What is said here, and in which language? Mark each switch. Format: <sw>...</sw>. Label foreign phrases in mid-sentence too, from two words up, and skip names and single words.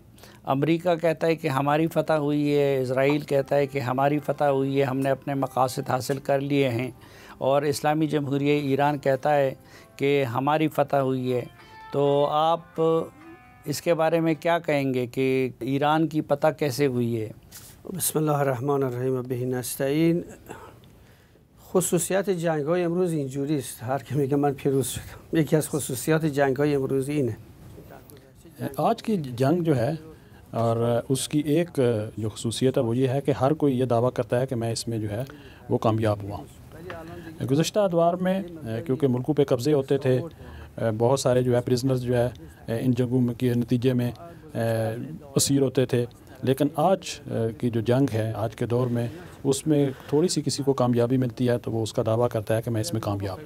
<ur>امریکہ کہتا ہے کہ ہماری فتح ہوئی ہے، اسرائیل کہتا ہے کہ ہماری فتح ہوئی ہے، ہم نے اپنے مقاصد حاصل کر لیے ہیں، اور اسلامی جمہوریت ایران کہتا ہے کہ ہماری فتح ہوئی ہے. تو آپ اس کے بارے میں کیا کہیں گے کہ ایران کی فتح کیسے ہوئی ہے?</ur> <ar>بسم الله الرحمن الرحيم به نستعين.</ar> <fa>خصوصیات جنگ‌های امروز اینجوری است، هر کی میگه من پیروز شدم. یکی از خصوصیات جنگ‌های امروز اینه.</fa> <ur>آج کی جنگ جو ہے اور اس کی ایک جو خصوصیت ہے وہ یہ ہے کہ ہر کوئی یہ دعویٰ کرتا ہے کہ میں اس میں جو ہے وہ کامیاب ہوا ہوں۔ گزشتہ ادوار میں کیونکہ ملکوں پہ قبضے ہوتے تھے، بہت سارے جو ہے پرزنرز جو ہے ان جنگوں کے نتیجے میں اسیر ہوتے تھے، لیکن آج کی جو جنگ ہے آج کے دور میں اس میں تھوڑی سی کسی کو کامیابی ملتی ہے تو وہ اس کا دعویٰ کرتا ہے کہ میں اس میں کامیاب۔</ur>